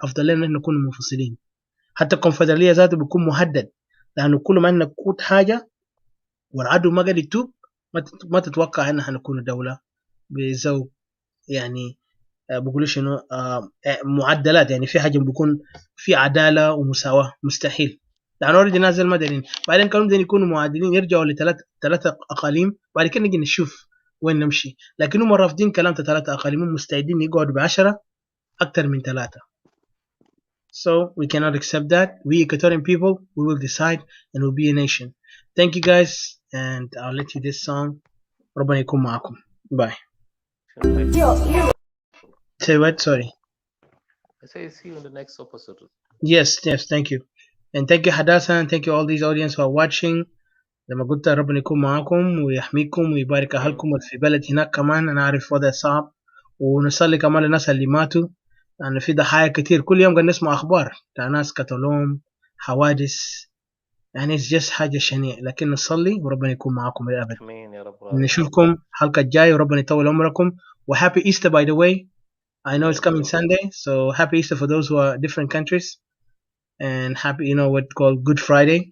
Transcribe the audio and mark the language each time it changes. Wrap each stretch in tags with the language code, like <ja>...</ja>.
<ar>افضل لنا ان نكون منفصلين، حتى الكونفدراليه ذاته بيكون مهدد، لانه كل ما نقود حاجه والعدو ما قاعد يتوب، ما تتوقع ان هنكون دوله بزو يعني بقولوا شنو معدلات، يعني في حاجه بيكون في عداله ومساواه، مستحيل. لانه اوريدي نازل مدنيين، بعدين كانوا بدهم يكونوا معادلين يرجعوا ثلاثه اقاليم، بعد كده نجي نشوف وين نمشي. لكن هم رافضين كلام 3 اقاليم، مستعدين يقعدوا ب10 اكثر من 3.</ar> <en>So we cannot accept that. We Equatorian people, we will decide and we'll be a nation. Thank you guys, and I'll let you this song.</en> <ar>ربنا يكون معكم. Bye.</ar> <en>Say what? Sorry. I say see you in the next episode. Yes, thank you. And thank you Hadassah, and thank you all these audience who are watching.</en> <ar>لما قلت ربنا يكون معاكم ويحميكم ويبارك أهلكم في بلد هناك كمان. أنا عارف وضع صعب، ونصلي كمان للناس اللي ماتوا، لأن في ضحايا كتير. كل يوم قاعد نسمع أخبار بتاع ناس قتلوهم، حوادث، يعني</ar> <en>it's just</en> <ar>حاجة شنيعة. لكن نصلي وربنا يكون معاكم للأبد. آمين يا رب. نشوفكم الحلقة الجاية وربنا يطول عمركم.</ar> <en>وhappy Easter by the way. I know it's coming Sunday, so happy Easter for those who are different countries, and happy, you know, what called Good Friday.</en>